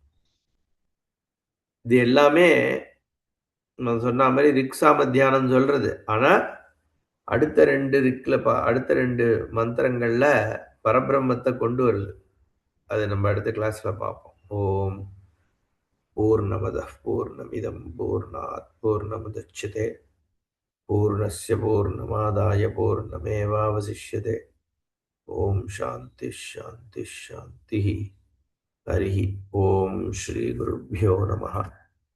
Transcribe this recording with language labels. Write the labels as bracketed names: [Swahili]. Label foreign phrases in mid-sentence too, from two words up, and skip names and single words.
[Tamil] இது எல்லாமே நான் சொன்னா மாரி ரிக் சாம தியானம் சொல்றது. ஆனா, அடுத்த 2 ரிக்ல அடுத்த 2 மந்திரங்கள்ல பரபிரம்மத்த கொண்டு வருது. அத நம்ம அடுத்த கிளாஸ்ல பார்ப்போம். [Sanskrit] ॐ पूर्णमदः पूर्णमिदं पूर्णात् पूर्णमुदच्यते पूर्णस्य पूर्णमादाय पूर्णमेवावशिष्यते. ॐ शान्तिः शान्तिः शान्तिः. हरिः ओम श्री गुरुभ्यो नमः.